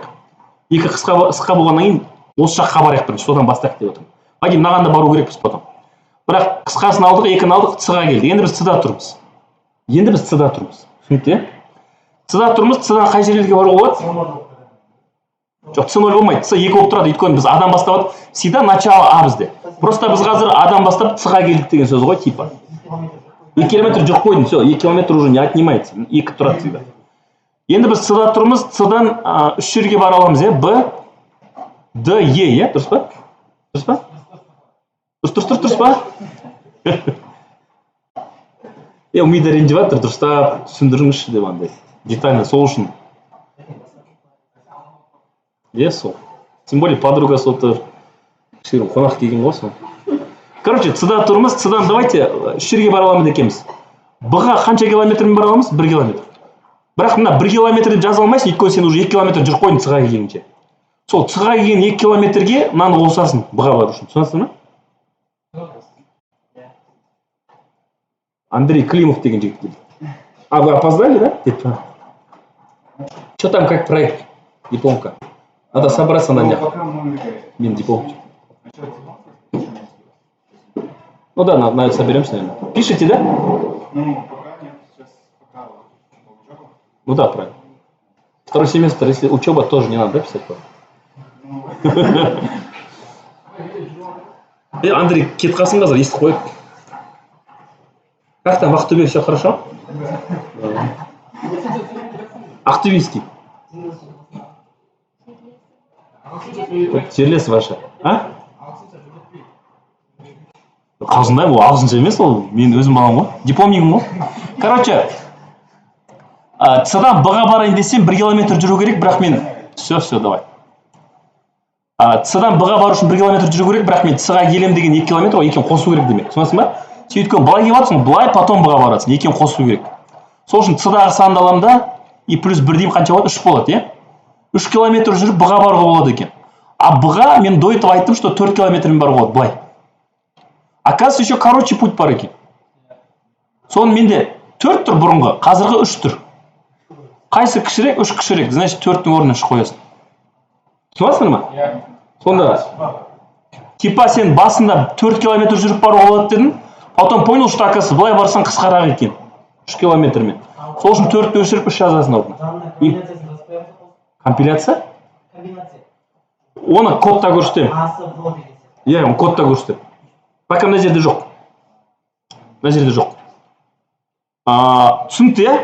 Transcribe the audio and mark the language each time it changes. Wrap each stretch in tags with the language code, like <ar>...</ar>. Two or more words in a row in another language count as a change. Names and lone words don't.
<kk>2 қысқа болғаннан кейін осы жаққа барайық бірінші, содан бастайық деп отырмын. Пойдем, мынаған да бару керекпіз потом. Бірақ қысқасын алдық, 2-ні алдық, С-ға келді. Енді біз С-да тұрмыз. Түсінікті? С-да тұрмыз, С-дан қай жерлерге баруға болады? Жоқ, С0 болмайды. С2 болып тұрады. Өйткені біз адам бастап,</kk> <ru>всегда начало А бізде.</ru> <kk>Просто біз қазір адам бастап С-ға келдік деген сөз ғой, типа. 2 километр жүріп қойдың,</kk> <ru>все, 2 километр уже не отнимается.</ru> <kk>2 тұрады всегда. Енді біз С-да тұрмыз, С-дан 3 жерге бара аламыз, я? Б, Д, Е, я? Дұрыс па? Дұрыс па? Умида ренжіп жатыр, дұрыстап түсіндіріңізші деп андай. Детально сол үшін. Сол.</kk> <ru>Тем более подруга</ru> <kk>соты қонақ келген ғой сол. Короче, С-да тұрмыз, С-дан давайте 3 жерге бара аламыз екенбіз. Б-ға қанша километрмен бара аламыз? 1 километр. Бірақ мына 1 километр деп жаза алмайсың, өйткені сен уже 2 километр жүріп қойдың С-ға келгенше. Сол С-ға келген 2 километрге мынаны қосасың Б-ға бару үшін. Түсінесің ме? Андрей Климов деген жігіт келді.</kk> <ru>А вы опоздали, да? Что там, как проект? Дипломка. Надо собраться на днях. Блин, диплом. Ну да, на соберемся, наверное. Пишите, да? Ну, пока нет, сейчас пока учеба. Ну да, правильно. Второй семестр, если учеба, тоже не надо, да, писать? Андрей,</ru> <kk>кетқасын қазір естіп қойып.</kk> <ru>Как там, в Ақтөбе все хорошо? Ақтөбейский. Жерлес ваша. А?</ru> <kk>Қалжыңдаймын, ол ағылшынша емес, ол мен өзім балам ғой. Дипломнигім ғой. Короче, С-дан Б-ға барайын десем 1 километр жүру керек, бірақ мен...</kk> <ru>Все, давай.</ru> <kk>С-дан Б-ға бару үшін 1 километр жүру керек, бірақ мен С-ға келем деген 2 километр, ол екеуін қосу керек демек. Түсінесің ба? Сен өйткені былай келіп жатырсың, былай, потом Б-ға барасың, екеуін қосу керек. Сол үшін С-дағы санды аламын да,</kk> <ru>и плюс</ru> <kk>1 деймін қанша болады? 3 болады, е? 3 километр жүріп Б-ға баруға болады екен. А Б-ға мен</kk> <ru>до этого</ru> <kk>айттым, что 4 километрмен баруға болады, былай.</kk> <ru>Оказывается, еще короче путь</ru> <kk>бар екен. Соны менде 4 тұр бұрынғы, қазіргі 3 тұр. Қайсы кішірек? 3 кішірек. Значит, 4-тің орнына 3 қоясың. Түсінесіңдер ма? Сонда, типа сен басында 4 километр жүріп баруға болады дедің,</kk> <ru>потом понял, что оказывается,</ru> <kk>былай барсаң қысқарақ екен. 3 километрмен. Сол үшін 4-ті өшіріп 3 жазасың орнына. Компиляция? Оны кодта көрсетемін. Оны кодта көрсетемін. Пока мына жерде жоқ. Түсінікті, я?</kk>